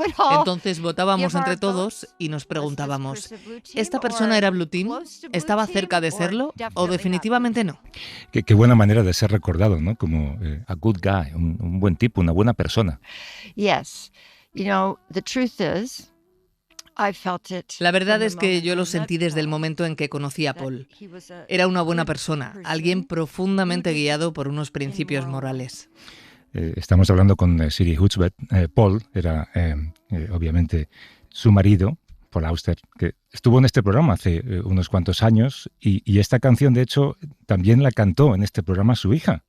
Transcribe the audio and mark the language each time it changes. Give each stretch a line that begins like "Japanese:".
Spanish: Entonces votábamos entre todos y nos preguntábamos: ¿esta persona era Blue Team? ¿Estaba cerca de serlo? ¿O definitivamente no? Qué buena manera de ser recordado, ¿no? Como
English: a good guy,
Spanish: un buen tipo, una buena persona.
English: Yes. You know, the truth is, I felt it.
Spanish: La verdad es que yo lo sentí desde el momento en que conocí a Paul. Era una buena persona, alguien profundamente guiado por unos principios morales. Estamos hablando con Siri Hutchbeth. Paul era, obviamente, su marido, Paul Auster, que estuvo en este programa hace unos cuantos años y esta canción, de hecho, también la cantó en este programa su hija.